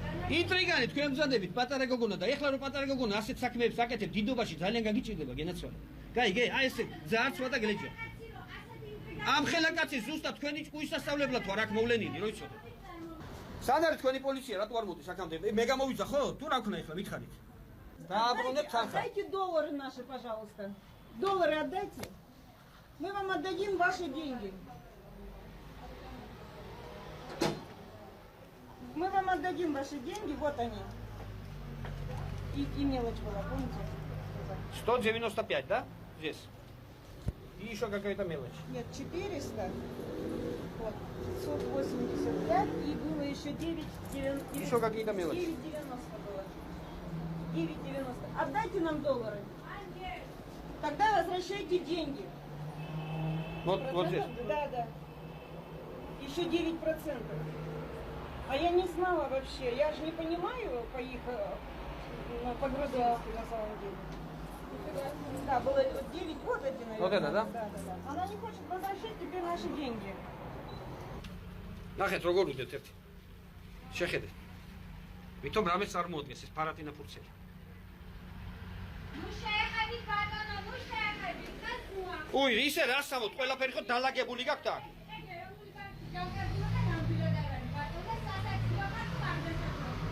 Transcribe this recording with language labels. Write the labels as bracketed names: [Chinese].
[Georgian] ინტრიგანი თქვენ მზადებით პატარა გოგონა და ეხლა რომ პატარა გოგონა ასეთ საქმეებს აკეთებ დიდობაში ძალიან გაგიჭირდება გენაცვალე. გაიგე, აი ესე ძარცვა და გლეჯია. ამ ხელაკაცის ზუსტად თქვენი ჭკუის სასწავლებლად ვარ აქ მოვლენილი, რო იცოდე. სად არის თქვენი პოლიცია, რატო არ მოდის აქამდე? მე გამოვიძახ ხო? თუ რა ქნა ეხლა მითხარით. დააბრუნებ თანხა. [Russian] Отдайте доллары наши, пожалуйста. Доллары отдайте. Мы вам отдадим ваши деньги. Мы вам отдадим ваши деньги, вот они. И мелочь была, помните? 195, да? Здесь. И еще какая-то мелочь. Нет, 400. Вот. 585 и было еще 9,90. Еще какие-то мелочи. 9,90 было. 9,90. Отдайте нам доллары. Тогда возвращайте деньги. Вот здесь. Да. Еще 9%. А я не знала вообще. Я же не понимаю по их по-грузински на самом деле. Да, было 9, вот эти, наверное. Вот это, да? Да. Она не хочет возвращать теперь наши деньги. [Georgian] ნახეთ როგორ უდეთ ერთი. შეხედეთ. ვითომ რამეს წარმოადგენს ეს პარატინა ფურცელი. ნუ შეეხებით ბატონო, ნუ შეეხებით. ხასუა. უი, ისე რა სამოთ, ყველაფერი ხო დალაგებული გაქვთ აქ? ეგ ეროვნული ბანკის ჯანმრთელობა და ნამდვილად არ არის ბატონო, სასაცილო ხარ არ დასაძლო.